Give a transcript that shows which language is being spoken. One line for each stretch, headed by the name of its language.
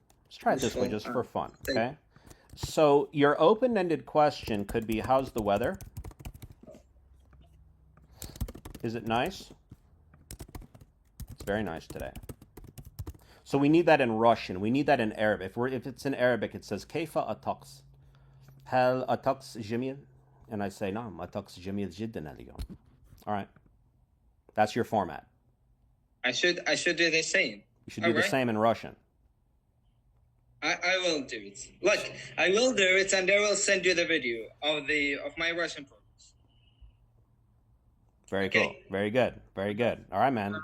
English: Let's try it this way just for fun, okay? So your open-ended question could be, how's the weather? Is it nice? It's very nice today. So we need that in Russian. We need that in Arabic. If it's in Arabic, it says
Arabic: كيف الطقس؟ هل الطقس جميل?
English: And I say
Arabic: نعم الطقس جميل جدا اليوم.
English: All right. That's your format. I should do the same. You should do the same in Russian. I will do it. Look, I will do it, and I will send you the video of my Russian progress. Very cool. Very good. Very good. All right, man.